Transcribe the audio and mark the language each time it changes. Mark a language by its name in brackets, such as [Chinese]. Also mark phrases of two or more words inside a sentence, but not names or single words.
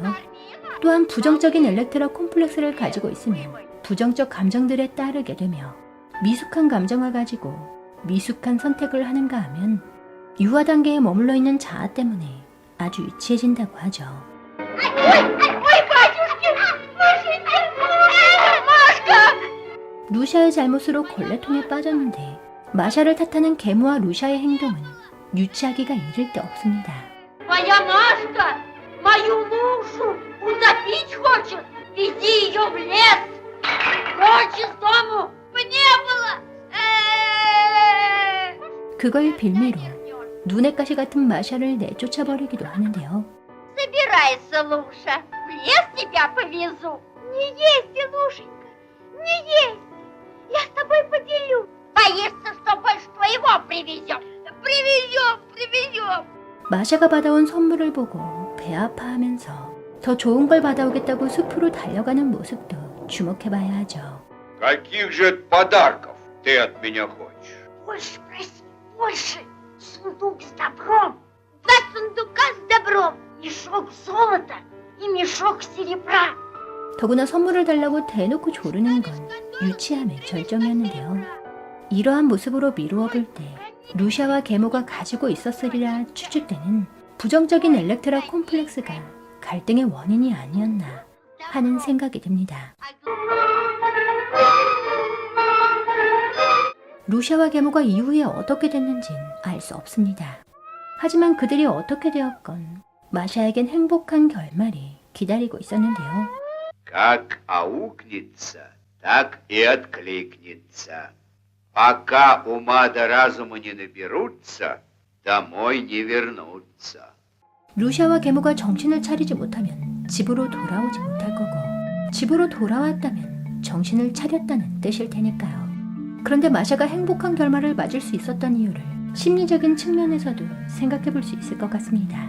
[Korean] 또한 부정적인 엘렉트라 콤플렉스를 가지고 있으면 부정적 감정들에 따르게 되며 미숙한 감정을 가지고 미숙한 선택을 하는가 하면 유아 단계에 머물러 있는 자아 때문에 아주 유치해진다고 하죠. 루샤의 잘못으로 걸레통에 빠졌는데 마샤를 탓하는 계모와 루샤의 행동은 유치하기가 이를 데 없습니다. [Russian] Моя Машка мою Лушу утопить хочет. Веди ее в лес. Прочь из дому. Не было. [Korean] 그걸 빌미로 눈의 가시 같은 마샤를 내쫓아버리기도 하는데요. [Russian] Собирайся, Луша. В лес тебя повезу. Не есть, Лушенька. Не есть. Я с тобой поделюсь. Боишься, что больше твоего привезем? Привезем. [Korean] 마샤가 받아온 선물을 보고 배 아파하면서 더 좋은 걸 받아오겠다고 숲으로 달려가는 모습도 주목해봐야 하죠. [Russian] Каких же подарков ты от меня хочешь? Больше проси, больше. Сундук с добром. 2 сундука с добром. Мешок золота и мешок серебра. [Korean] 더구나 선물을 달라고 대놓고 조르는 건 유치함의 절정이었는데요. 이러한 모습으로 미루어 볼 때 루샤와 계모가 가지고 있었으리라 추측되는 부정적인 엘렉트라 콤플렉스가 갈등의 원인이 아니었나 하는 생각이 듭니다. 루샤와 계모가 이후에 어떻게 됐는진 알 수 없습니다. 하지만 그들이 어떻게 되었건 마샤에겐 행복한 결말이 기다리고 있었는데요. [Russian] Как аукнется, так и откликнется. Пока ума до разума не наберутся, домой не вернутся. [Korean] 루샤와 계모가 정신을 차리지 못하면 집으로 돌아오지 못할 거고 집으로 돌아왔다면 정신을 차렸다는 뜻일 테니까요. 그런데 마샤가 행복한 결말을 맞을 수 있었던 이유를 심리적인 측면에서도 생각해 볼 수 있을 것 같습니다.